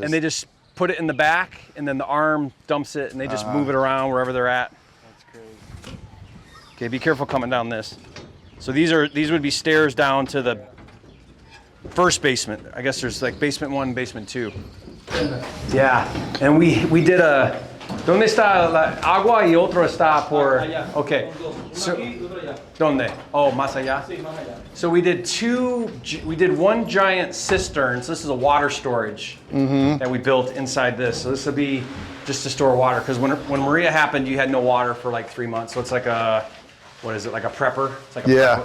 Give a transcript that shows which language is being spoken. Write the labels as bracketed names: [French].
[English] And they just put it in the back, and then the arm dumps it, and they just move it around wherever they're at. That's crazy. Okay, be careful coming down this. So these would be stairs down to the first basement. I guess there's like basement 1, basement 2. Yeah, and we did a. [Spanish] ¿Dónde está la agua y otro está por? Allá. [English] Okay. [Spanish] Son dos. Uno [English] So, [Spanish] aquí y otro allá. ¿Dónde? Oh, más allá. Sí, más allá. [English] So we did one giant cistern. So this is a water storage that we built inside this. So this will be just to store water, because when Maria happened, you had no water for like 3 months. So it's like a, what is it, like a prepper? It's like a prepper.